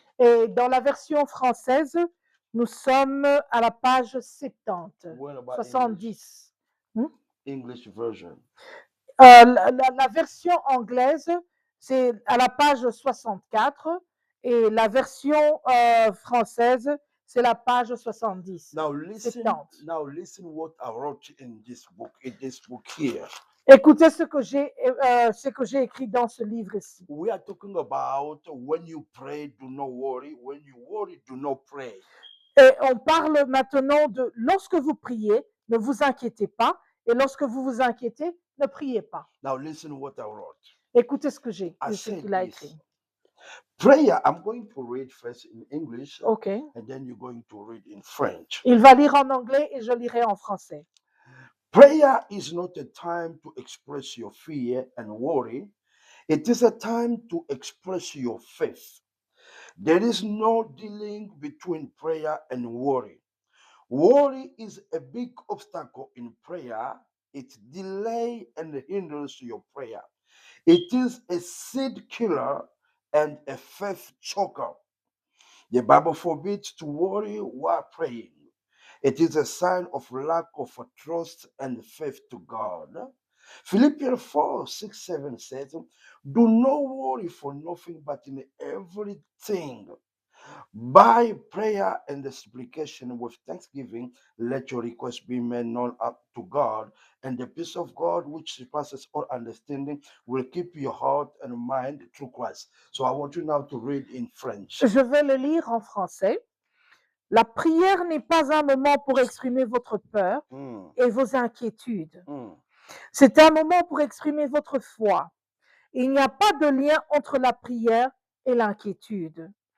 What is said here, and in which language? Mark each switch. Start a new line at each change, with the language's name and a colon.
French: Et dans la version française, nous sommes à la page 70,
English: What about
French: 70.
English: English version?
French: La version anglaise, c'est à la page 64 et la version française, c'est la page 70.
English: Now listen.
French: 70.
English: Now listen what I wrote in this book here.
French: Écoutez ce que j'ai écrit dans ce livre ici.
English: We are talking about when you pray, do not worry. When you worry, do not pray.
French: Et on parle maintenant de lorsque vous priez, ne vous inquiétez pas, et lorsque vous vous inquiétez, ne priez pas.
English: Now listen what I wrote.
French: Écoutez ce que
English: I said
French: qu'il a
English: this.
French: écrit.
English: Prayer, I'm going to read first in English, OK. and then you're going to read in French.
French: Il va lire en anglais et je lirai en français.
English: Prayer is not a time to express your fear and worry. It is a time to express your faith. There is no dealing between prayer and worry. Worry is a big obstacle in prayer. It delays and hinders your prayer. It is a seed killer and a faith choker. The Bible forbids to worry while praying. It is a sign of lack of trust and faith to God. Philippians 4:6-7 says, do not worry for nothing, but in everything, by prayer and supplication with thanksgiving, let your requests be made known up to God, and the peace of God, which surpasses all understanding, will keep your heart and mind through Christ. So I want you now to read in French.
French: Je vais le lire en français. La prière n'est pas un moment pour exprimer votre peur et vos inquiétudes. C'est un moment pour exprimer votre foi. Il n'y a pas de lien entre la prière et l'inquiétude.